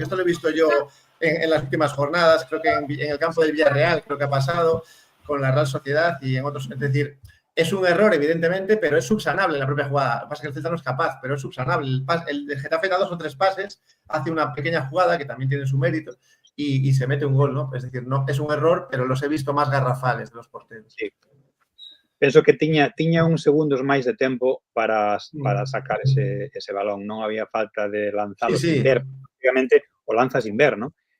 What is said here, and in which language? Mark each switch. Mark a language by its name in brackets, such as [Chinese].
[Spanish] Porque esto lo he visto yo en las últimas jornadas, creo que en el campo del Villarreal, creo que ha pasado con la Real Sociedad y en otros. Es decir, es un error, evidentemente, pero es subsanable en la propia jugada. Lo que pasa es que el Celta no es capaz, pero es subsanable. El Getafe da 2 o 3 pases, hace una pequeña jugada que también tiene su mérito y se mete un gol, ¿no? Es decir, no es un error, pero los he visto más garrafales de los porteros. Sí. [Galician] Penso que tiña uns segundos máis de tempo para sacar ese balón. Non había falta de lanzalo [Spanish] sin ver. [Galician] Obviamente, o lanza sin ver, ¿no?